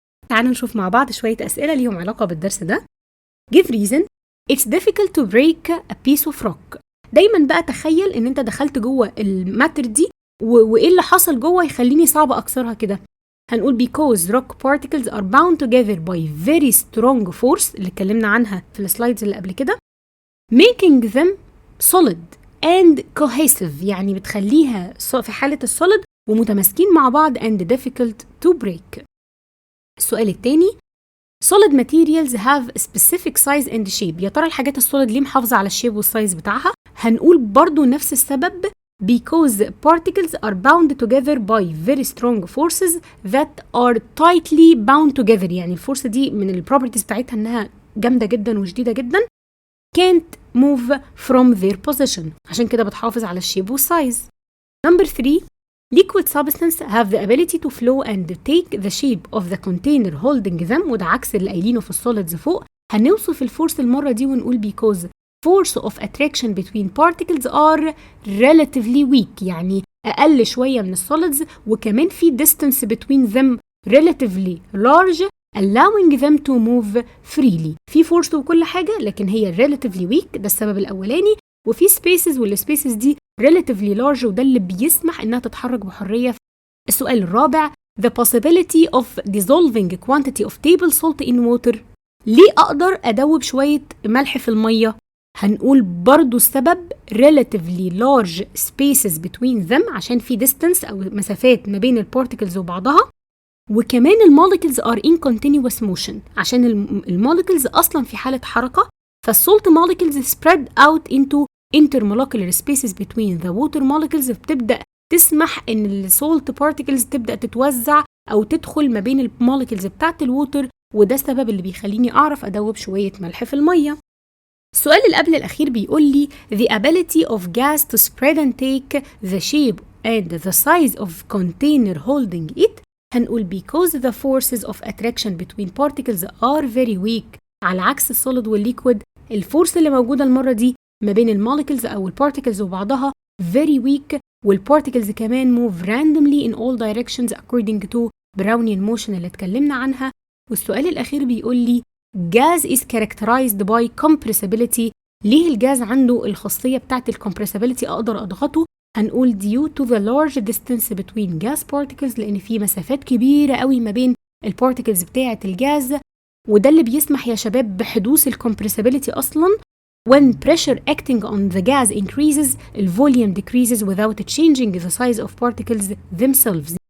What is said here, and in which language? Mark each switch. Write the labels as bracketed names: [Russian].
[Arabic] تعالوا نشوف مع بعض شوية أسئلة ليهم علاقة بالدرس ده. [English] Give reason. It's difficult to break a piece of rock. [Arabic] دايما بقى تخيل ان انت دخلت جوه الماتر دي وايه اللي حصل جوه يخليني صعب اكسرها كده. [English] هنقول because rock particles are bound together by very strong force [Arabic] اللي اتكلمنا عنها في السلايدز اللي قبل كده. [English] making them solid and cohesive [Arabic] يعني بتخليها في حالة السوليد ومتماسكين مع بعض [English] and difficult to break. [Arabic] السؤال التاني [English] solid materials have a specific size and shape. [Arabic] يا ترى الحاجات السوليد ليه محافظة على الشيب والسايز بتاعها؟ هنقول برضو نفس السبب [English] because particles are bound together [Arabic] by very strong forces that are tightly bound together. يعني الفورس دي من البروبرتيز بتاعتها انها جامدة جدا وشديدة جدا [English] can't move from their position. [Arabic] عشان كده بتحافظ على الشيب والسايز. [English] Number 3 liquid substances have the ability to flow and take the shape of the container holding them. [Arabic] وده عكس اللي قايلينه في السوليدز فوق. هنوصف الفورس المرة دي ونقول [English] because force of attraction between particles are relatively weak [Arabic] يعني أقل شوية من السوليدز وكمان في [English] distance between them relatively large allowing them to move freely. [Arabic] في فورس وكل حاجة لكن هي [English] relatively weak [Arabic] ده السبب الأولاني وفي spaces والسبيسز دي [English] relatively large [Arabic] وده اللي بيسمح إنها تتحرك بحرية. السؤال الرابع [English] the possibility of dissolving quantity of table salt in water. [Arabic] ليه أقدر أدوب شوية ملح في المية؟ هنقول برضو السبب [English] relatively large spaces between them [Arabic] عشان في distance أو مسافات ما بين البارتيكلز وبعضها وكمان الموليكولز [English] are in continuous motion [Arabic] عشان الموليكولز أصلا في حالة حركة فالسولت [English] molecules spread out into intermolecular spaces between the water molecules [Arabic] بتبدأ تسمح إن السولت particles تبدأ تتوزع أو تدخل ما بين الموليكولز بتاعت الووتر وده السبب اللي بيخليني أعرف أدوب شوية ملح في المية. السؤال اللي قبل الأخير بيقول لي [English] the ability of gas to spread and take the shape and the size of container holding it. هنقول because the forces of attraction between particles are very weak. [Arabic] على عكس السوليد والليكويد الفورس اللي موجودة المرة دي ما بين الموليكولز أو البارتيكلز وبعضها [English] very weak [Arabic] والبارتيكلز كمان [English] move randomly in all directions according to Brownian motion [Arabic] اللي اتكلمنا عنها. والسؤال الأخير بيقول لي [English] gas is characterized by compressibility. [Arabic] ليه الجاز عنده الخاصية بتاعت الcompressibility أقدر أضغطه؟ هنقول [English] due to the large distance between gas particles [Arabic] لأن في مسافات كبيرة قوي ما بين البارتيكلز بتاعت الجاز وده اللي بيسمح يا شباب بحدوث الcompressibility أصلاً. [English] When pressure acting on the gas increases, the volume decreases without changing the size of particles themselves.